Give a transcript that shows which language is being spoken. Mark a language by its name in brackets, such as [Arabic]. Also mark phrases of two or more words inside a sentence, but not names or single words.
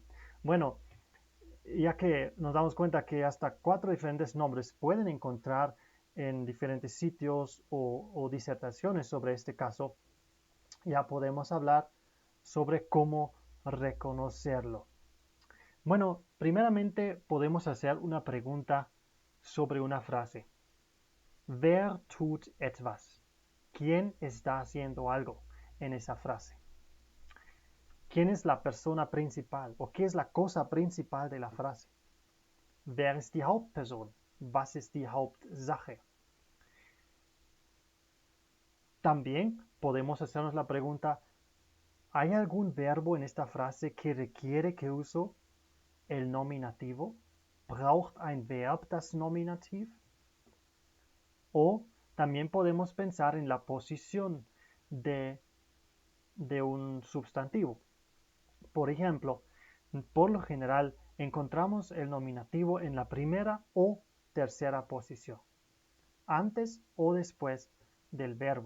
[Spanish] Bueno, ya que nos damos cuenta que hasta 4 diferentes nombres pueden encontrar en diferentes sitios o disertaciones sobre este caso, ya podemos hablar sobre cómo reconocerlo. Bueno, primeramente podemos hacer una pregunta sobre una frase. [German] Wer tut etwas? [Spanish] ¿Quién está haciendo algo en esa frase? ¿Quién es la persona principal o qué es la cosa principal de la frase? [German] Wer ist die Hauptperson? Was ist die Hauptsache? [Spanish] También podemos hacernos la pregunta, ¿hay algún verbo en esta frase que requiere que uso el nominativo? [German] ¿Braucht ein Verb das Nominativ? [Spanish] O también podemos pensar en la posición de, de un sustantivo. Por ejemplo, por lo general encontramos el nominativo en la primera o tercera posición, antes o después del verbo.